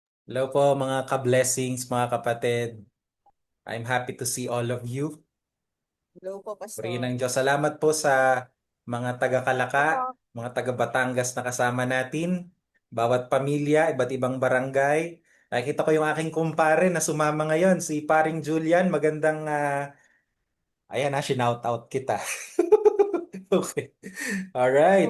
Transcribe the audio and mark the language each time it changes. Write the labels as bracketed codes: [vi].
[tl] Hello po mga ka-blessings, mga kapatid. [en] I'm happy to see all of you. [tl] Hello po, Pastor. Purihin ng Diyos. Salamat po sa mga taga-Kalaka, mga taga-Batangas na kasama natin, bawat pamilya, iba't ibang barangay. Nakikita ko yung aking kumpare na sumama ngayon, si Paring Julian. Magandang, ayan na, shinout out kita. Okay. Alright,